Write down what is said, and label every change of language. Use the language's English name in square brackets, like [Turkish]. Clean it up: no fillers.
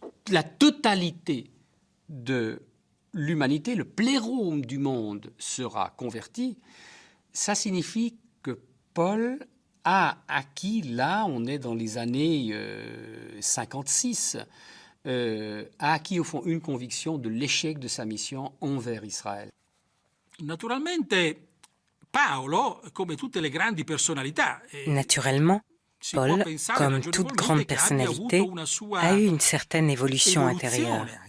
[French] la totalité de l'humanité, le plérôme du monde sera converti, ça signifie que Paul a acquis, là on est dans les années 56, a acquis au fond une conviction de l'échec de sa mission envers Israël. [Italian] Naturalmente, Paolo, come tutte le grandi personalità, [French] Naturellement, Paul, comme toute grande personnalité, a eu une certaine évolution intérieure.